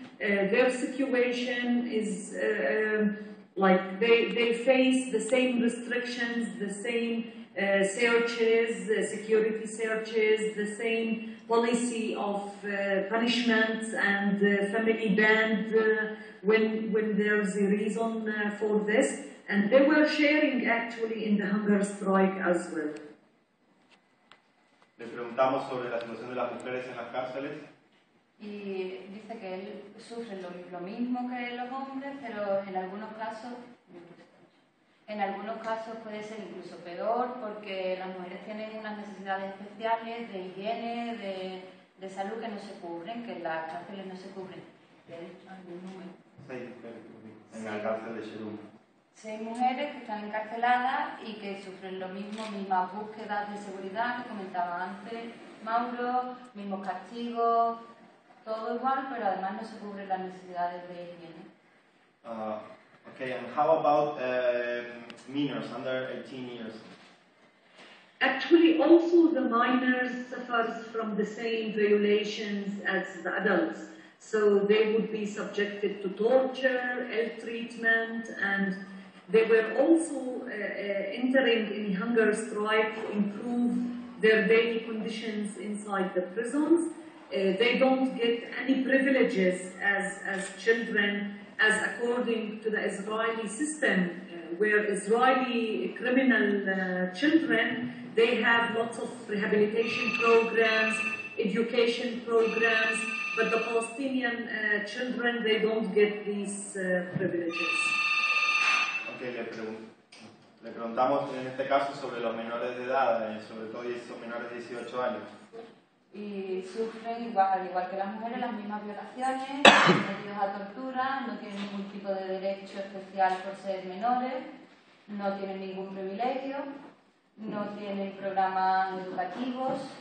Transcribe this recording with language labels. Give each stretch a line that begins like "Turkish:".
English: Their situation is like they face the same restrictions, the same searches, security searches, the same policy of punishments and family banned when there's a reason for this. And they were sharing actually in the hunger strike as well.
Spanish: Le preguntamos sobre la situación de las mujeres en las cárceles. Y dice que él sufre lo mismo que los hombres, pero en algunos casos puede ser incluso peor, porque las mujeres tienen unas necesidades especiales de higiene, de salud que no se cubren, que en las cárceles no se cubren. ¿Algún número? 6 mujeres en la cárcel de Sharon. 6 mujeres que están encarceladas y que sufren lo mismo, mismas búsquedas de seguridad que comentaba antes Mauro, mismos castigos, todo igual, pero además no se cubren las necesidades de higiene.
English: Okay, and how about minors under 18 years? Actually, also the minors suffers from the same violations as the adults. So they would be subjected to torture, ill treatment, and they were also entering in hunger strike to improve their daily conditions inside the prisons. They don't get any privileges as children, as according to the Israeli system, where Israeli criminal children, they have lots of rehabilitation programs, education programs, but the Palestinian children, they don't get these privileges.
Spanish: Okay, le preguntamos en este caso sobre los menores de edad, sobre todo esos menores de 18 años. Y sufren, igual que las mujeres, las mismas violaciones, sometidos a tortura, no tienen ningún tipo de derecho especial por ser menores, no tienen ningún privilegio, no tienen programas educativos.